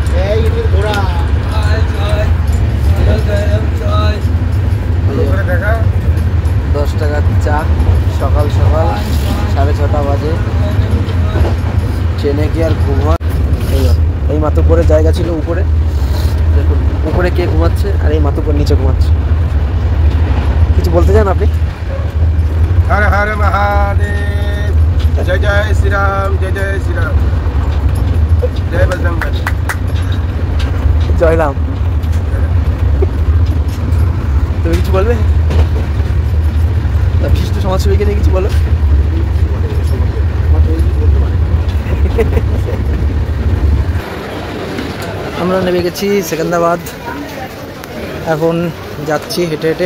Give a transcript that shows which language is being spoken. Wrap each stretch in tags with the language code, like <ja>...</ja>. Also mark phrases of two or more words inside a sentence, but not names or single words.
<bn>10 টাকার চা সকাল সকাল 6:30 বাজে। ট্রেনে কি আর ঘুম হয়? এই মাতুব্বরের জায়গা ছিল উপরে, দেখুন উপরে কে ঘুমাচ্ছে আর এই মাতুব্বর নিচে ঘুমাচ্ছে। কিছু বলতে চান আপনি?</bn> <hi>हर हर महादेव। जय जय श्री राम, जय जय श्री राम। जय बजरंग बली।</hi> <bn>জয় রাম। তুমি কিছু বলবে? বিশিষ্ট সমাজসেবীকে নিয়ে কিছু বলো। আমরা নেমে গেছি সেকেন্দ্রাবাদ, এখন যাচ্ছি হেঁটে হেঁটে।</bn>